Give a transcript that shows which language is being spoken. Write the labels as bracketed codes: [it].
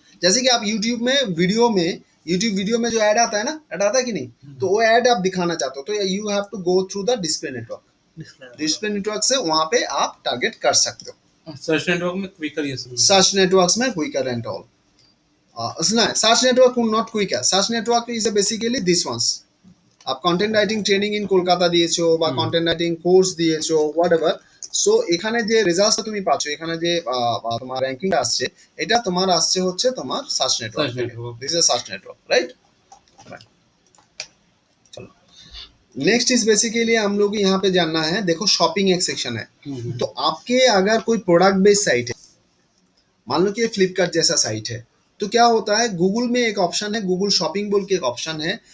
[hi] जैसे कि आप यूट्यूब वीडियो में जो ऐड आता है ना, ऐड आता है कि नहीं, तो वो ऐड आप दिखाना चाहते हो तो [en] You have to go through the display network. [hi] Display network से वहां पे आप टारगेट कर सकते हो। सर्च नेटवर्क में क्विकर, ये सब सर्च नेटवर्क्स में quicker and all. [en] Search network not quicker, search network is basically this ones. [hi] आप [bn] content writing training in Kolkata দিয়েছো বা কন্টেন্ট রাইটিং কোর্স দিয়েছো, [en] whatever, so [bn] এখানে যে রেজাল্টটা তুমি পাচ্ছ, এখানে যে তোমার র্যাঙ্কিং আসছে, এটা তোমার আসছে হচ্ছে তোমার সার্চ নেটওয়ার্ক থেকে। [en] this is search [hi] network, right? चलो [en] next is basically [hi] हम लोग यहाँ पे जानना है, देखो शॉपिंग एक सेक्शन है, तो आपके अगर कोई प्रोडक्ट बेस्ड साइट है, मान लो कि ये फ्लिपकार्ट जैसा साइट है, तो क्या होता है, गूगल में एक ऑप्शन है, गूगल शॉपिंग बोल के एक ऑप्शन है।